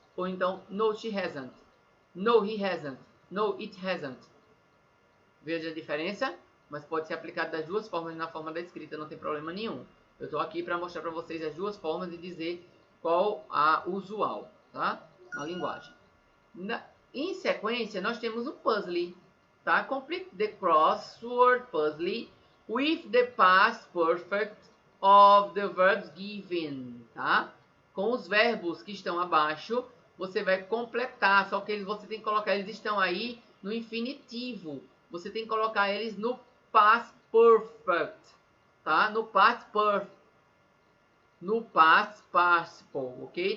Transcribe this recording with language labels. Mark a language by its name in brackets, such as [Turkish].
[Portuguese] Ou então, [English] no, she hasn't. No, he hasn't. No, it hasn't. [Portuguese] Veja a diferença? Mas pode ser aplicado das duas formas na forma da escrita, não tem problema nenhum. Eu estou aqui para mostrar para vocês as duas formas e dizer qual a usual, tá? Na linguagem. Em sequência, nós temos o puzzle, tá? [English] Complete the crossword puzzle with the past perfect of the verbs given, tá? [Portuguese] Com os verbos que estão abaixo, você vai completar, só que você tem que colocar, eles estão aí no infinitivo. Você tem que colocar eles no past perfect, tá? No past perfect. No past participle, ok?